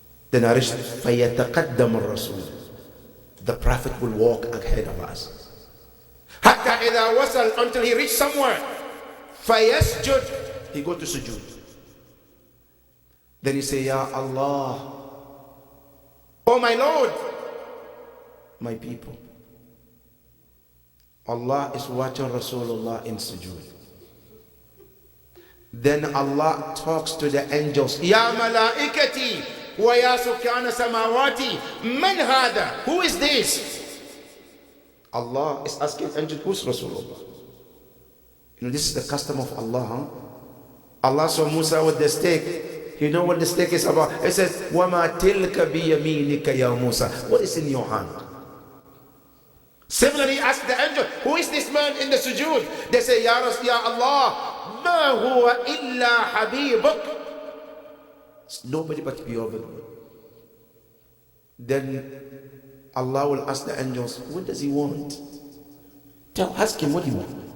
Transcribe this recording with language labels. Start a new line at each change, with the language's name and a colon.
English: Then
Arabic: فَيَتَقَدَّمُ الرَّسُولُ.
English: The Prophet will walk ahead of us.
Arabic: حَتَّى إِذَا وَصَلْ,
English: until he reached somewhere.
Arabic: فَيَسْجُدْ,
English: he go to sujood. Then he say, Ya Allah, oh my Lord, my people, Allah is watching Rasulullah in sujood. Then Allah talks to the angels.
Arabic: Ya malaikati wa ya sukana samawati. Man hada?
English: Who is this? Allah is asking angels, who's Rasulullah? You know, this is the custom of Allah. Huh? Allah saw Musa with the stick. You know what the stick is about? It says,
Arabic: وَمَا تِلْكَ بِيَمِينِكَ يَا Musa.
English: What is in your hand? Similarly, ask the angel, who is this man in the sujood? They say,
Arabic: Ya Allah, ma huwa illa habibuk.
English: It's nobody but your beloved. Then Allah will ask the angels, what does he want? Ask him, what do you want?